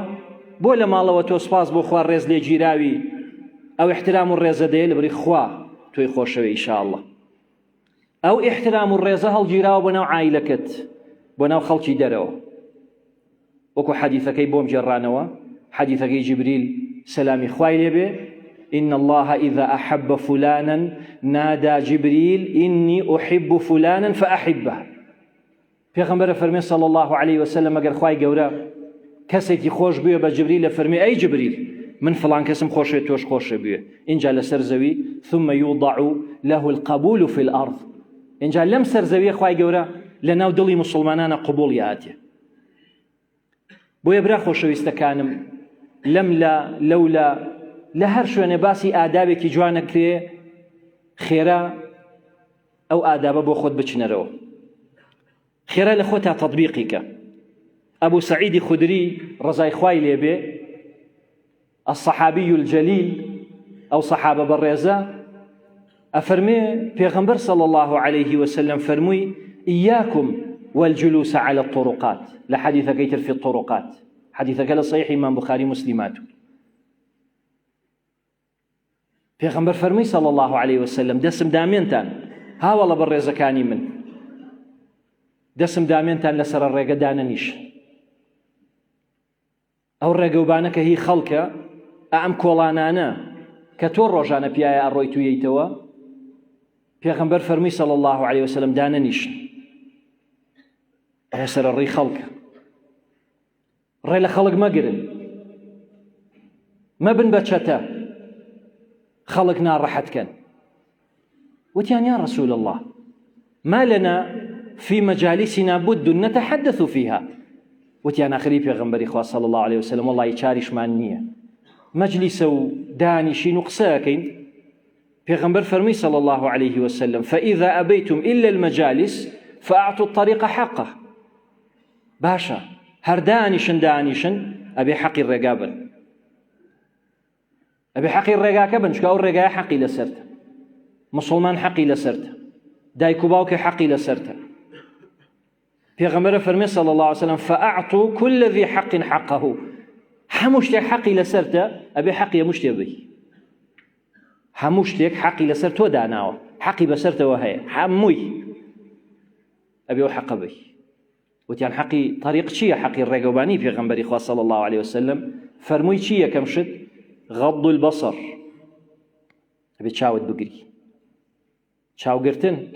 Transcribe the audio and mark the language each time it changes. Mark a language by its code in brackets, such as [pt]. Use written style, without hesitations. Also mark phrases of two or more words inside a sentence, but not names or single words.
[ckb] بۆ لە ماڵەوە تۆ سپاس بۆ خوا ڕێز لێگیراوی، ئەو احترام و ڕێزە دەیە لەبەری خوا تۆی خۆشەوێ ئینشاءالله. ئەو احترام و ڕێزە هەڵگیراوە بۆ ناو عایلەکەت، بۆ ناو خەڵکی دەرەوە. وەکو حەدیثەکەی بۆم جێڕانەوە، حەدیثەکەی جیبریل سەلامی خوای لێبێ، [ar] إن الله إذا أحب فلانا نادى جبريل إني أحب فلانا فأحبه. [ckb] پێغەمبەر فەرمێ [ar] صلى الله عليه وسلم [ckb] ئەگەر خوای گەورە کەسێکی خۆش بووە بە جبریل لە فەرمێ ئەی جبریل من فلان کەسم خۆشێ تۆش خۆشە بووە، اینجا لەسەر زەوی [ar] ثم يوضع له القبول في الأرض، [ckb] اینجا لەم سەر زەویە خوای گەورە لە ناو دڵی موسڵمانانە قبوڵی هاتێ. بۆیە برا خۆشەویستەکانم، لەولە لە هەر شوێنێ باسی ئادابێکی جوانە کرێ، خێرا ئەو ئادابە بۆ خۆت بچنەرەوە، خێرا لە خۆتا تەطبیقیکە. ئەبوو سەعیدی خودری ڕەزای خوای لێبێ، [ar] الصحابي الجليل [ckb] ئەو سەحابە بەڕێزە، ئەفەرمێ پێغەمبەر [ar] صلى الله عليه وسلم [ckb] فەرمووی [ar] إياكم والجلوس على الطرقات، [ckb] لە حەدیثەکەی تر [ar] في الطرقات، [ckb] حەدیثەکە لە صحیح ئیمام بوخاری مسلماتو. پێغەمبەر فەرمووی [ar] صلی الله عليه وسلم [ckb] دەسم دامێنتان هاوڵە بە ڕێزەکانی من دەسم دامێنتان لەسەر ڕێگە دانەنیش ئەو ڕێگەوبانە کە هی خەڵکە ئەم کۆڵانانە کە تۆ ڕۆژانە پیایە ئەڕۆی تویەیتەوە پێغەمبەر فەرمی [ar] صلی الله عليه وسلم [ckb] دانەنیشن ئەوە سەرەڕێی خەڵکە ڕێ لە خەڵک مەگرن مەبن بە چەتە خەڵک ناڕەحەتکەن وتیان [ar] يا رسول الله ما لنا في مجالسنا بد نتحدث فيها [ckb] وتیان آخری پێغەمبەری خوا [ar] صلی الله عليه وسلم [ckb] والله چاریشمان نییە مەجلیسە و دانیشین و قسەکەین پێغەمبەر فەرمی [ar] صلی الله عليه وسلم فإذا أبيتم إلا المجالس فأعطوا الطريق حقه [ckb] باشە هەر دانیشن ئەبێ حەقی ڕێگا بن ئەبێ حەقی ڕێگاکە بن چکە ئەو ڕێگایە حەقی لەسەرتە مسلمان حەقی لەسەرتە دایک و باوکە حەقی لەسەرتە پێغەمبەر فەرمی [ar] صلی الله عليه وسلم فأعطوا كل ذي حق حقه [ckb] هەموو شتێک حەقی لەسەرتە ئەبێ حەقی هەموو شتێ بی هەموو شتێک حەقی لەسەر تۆ داناوە حەقی بەسەرتەوە هەیە هەمووی ئەبێ ئەو حەقە بی وتیان حەقی طریق چییە حەقی ڕێگەوبانی پێغەمبەری خوا [ar] صلی الله عليه وسلم [ckb] فەرمووی چی یەکەم شت [ar] غەض البەصەر [ckb] ئەبێ چاوت بگری چاوگرتن